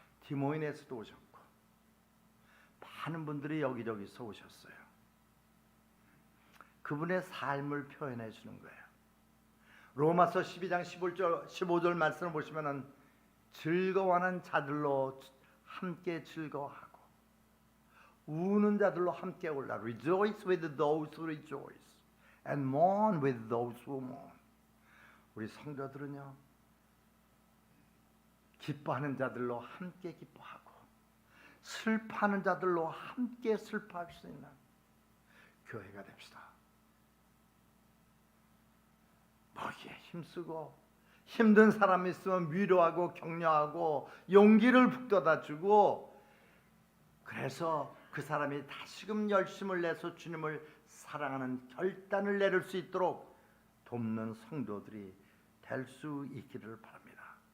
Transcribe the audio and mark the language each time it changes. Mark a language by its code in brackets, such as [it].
[ko] 디모인에서도 오셨고 많은 분들이 여기저기서 오셨어요. 그분의 삶을 표현해 주는 거예요. 로마서 12장 15절 말씀을 보시면은 즐거워하는 자들로 함께 즐거워하고 우는 자들로 함께 울라. [en] Rejoice with those who rejoice and mourn with those who mourn. [ko] 우리 성도들은요, 기뻐하는 자들로 함께 기뻐하고 슬퍼하는 자들로 함께 슬퍼할 수 있는 교회가 됩시다. 거기에 힘쓰고 힘든 사람이 있으면 위로하고 격려하고 용기를 북돋아 주고, 그래서 그 사람이 다시금 열심을 내서 주님을 사랑하는 결단을 내릴 수 있도록 돕는 성도들이 될 수 있기를 바랍니다.